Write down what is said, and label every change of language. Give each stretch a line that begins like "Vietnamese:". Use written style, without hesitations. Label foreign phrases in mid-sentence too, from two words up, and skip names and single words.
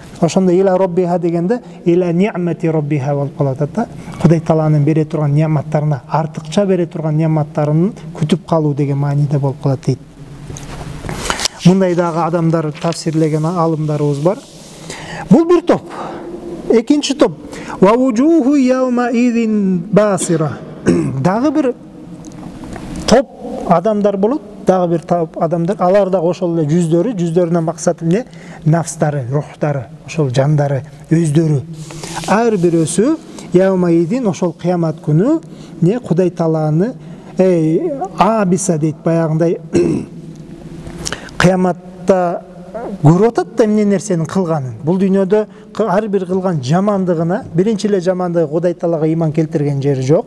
Kyrgyz: Ошондо
Arabic: إلى ربها
Kyrgyz: дегенде
Arabic: إلى نعمة ربها
Kyrgyz: болуп калып атат да. Кудай Тааланын бере турган неаматтарына, артыкча бере турган неаматтарын күтүп калуу деген мааниде болуп калат дейт. Мындай дагы адамдар тафсирлеген алымдарыбыз бар. Бул бир топ. Экинчи топ.
Arabic: ووجوه يومئذ باسرة.
Kyrgyz: Дагы бир топ адамдар болот. Дагы бир топ адамдар. Алар да ошол эле жүздөрүнөн максат эмне? Нафстары, рухтары, ошол жандары, өздөрү. Ар бирөөсү
Arabic: يومئذ
Kyrgyz: ошол кыямат күнү не Кудай Тааланы абиса дейт, баягындай кыяматта көрүп атат да эмне нерсенин кылганын. Бул дүйнөдө ар бир кылган жамандыгына, биринчи эле жамандыгы Кудай Таалага ыйман келтирген жери жок.